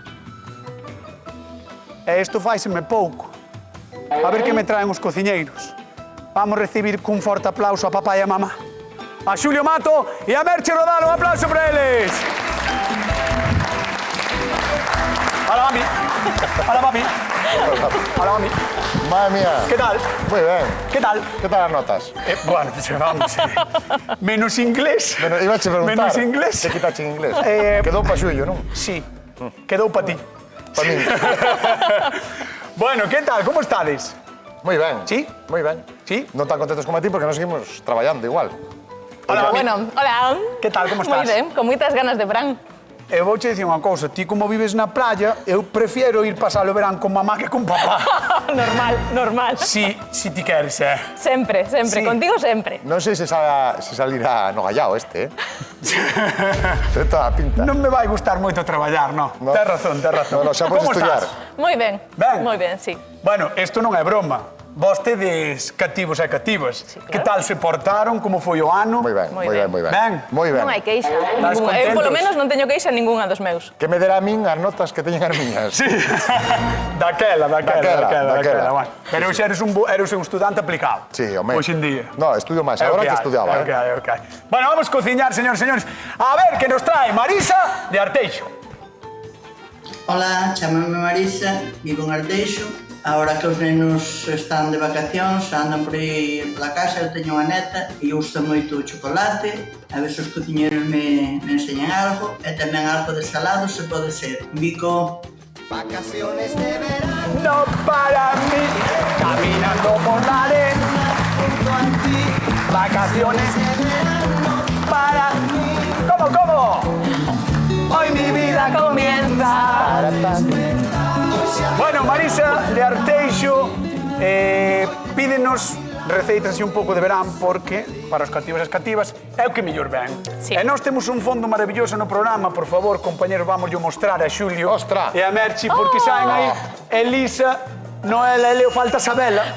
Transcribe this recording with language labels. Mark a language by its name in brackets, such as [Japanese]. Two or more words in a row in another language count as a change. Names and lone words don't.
[Galician] E isto faiseme pouco. A ver que me traen os cociñeiros. Vamos recibir cun forte aplauso a papá e a mamá. A Xulio Mato e a Merche Rodal, un aplauso para eles. [Spanish] Hola, mami. Hola, papi. Hola, mami. Madre mía. ¿Qué tal? Muy bien. ¿Qué tal? ¿Qué tal las notas? Bueno, vamos. Menos inglés. Iba a preguntar. Menos inglés. ¿Qué quitaste en inglés? Quedó para suyo, ¿no? Sí. Quedó para ti. Para mí. Bueno, ¿qué tal? ¿Cómo estades? Muy bien. ¿Sí? Muy bien. ¿Sí? No tan contentos como a ti porque nos seguimos trabajando igual. Hola, mami. Bueno, hola. ¿Qué tal? ¿Cómo estás? [Galician] Moi ben, con moitas ganas de verán. Eu vouche dicir unha cousa, ti como vives na playa, eu prefiero ir pasar o verán con mamá que con papá. Normal. Si ti queres, Sempre, Sí. contigo sempre. [Spanish] No sé si salirá [Galician] no gallao este, Ten toda a pinta. Non me vai gustar moito traballar, no. No. Tens razón. No, xa podes Como estudiar. estás? Moi ben. Ben. Moi ben, sí. Bueno, isto non é broma. Vos tedes cativos e cativas. Sí, claro. Que tal se portaron? Como foi o ano? [Spanish] Muy bien, [Galician] Moi [Spanish] muy bien, [Galician] ben. [Spanish] muy bien. [Galician] Ben. [Spanish] Muy bien. [Galician] Non hai queixa. Estás Ninguna. Eu, polo contentos? menos, non teño queixa ningunha dos meus. Que me dera a min as notas que teñen as miñas. Sí. Daquela. Daquela. Bueno. Pero xa eres un estudante aplicado. Sí, home. Hoxe en día. No, estudio máis agora que estudiaba, É o que hai. Bueno, vamos cociñar, señores. A ver, que nos trae Marisa de Arteixo. Hola, chámame Marisa, vivo en Arteixo. Ahora que os nenos están de vacacións, andan por aí pola casa, eu teño unha neta e gusta moito o chocolate. A ver se os cociñeros me enseñan algo. E tamén algo de salado, se pode ser. Bico. [Spanish] Vacaciones de verano No para mí, caminando por la arena, junto a ti. vacaciones De verano para mí. ¿Cómo? Hoy mi vida comienza. [Galician] Bueno, Marisa de Arteixo pídenos receitas así un pouco de verán porque para os cativos e as cativas é o que mellor ven. Sí. E nós temos un fondo maravilloso no programa, por favor, compañeros, vamos yo mostrar a Xulio Ostra. e a Merchi porque saen aí Elisa, Noela e Leo, falta Sabela.